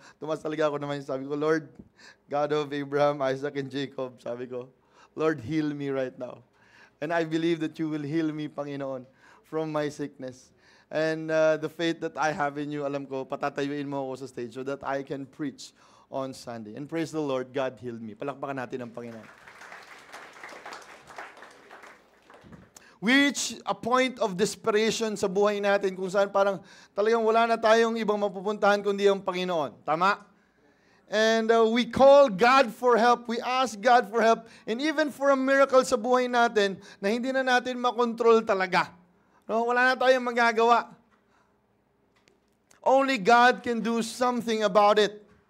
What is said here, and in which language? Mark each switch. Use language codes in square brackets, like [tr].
[tl] Tumas talaga ako naman, sabi ko, [en] Lord, God of Abraham, Isaac, and Jacob, [tl] sabi ko, [en] Lord, heal me right now. And I believe that you will heal me, Panginoon, from my sickness. And the faith that I have in you, [tl] alam ko, patatayuin mo ako sa [en] stage so that I can preach on Sunday. And praise the Lord, God healed me. [tl] Palakpakan natin ang Panginoon. [en] We reach a point of desperation [tl] sa buhay natin kung saan parang talagang wala na tayong ibang mapupuntahan kundi ang Panginoon. Tama? [en] And we call God for help. We ask God for help. And even for a miracle [tl] sa buhay natin na hindi na natin makontrol talaga. [en] No? [tl] Wala na tayong magagawa. [en] Only God can do something about it.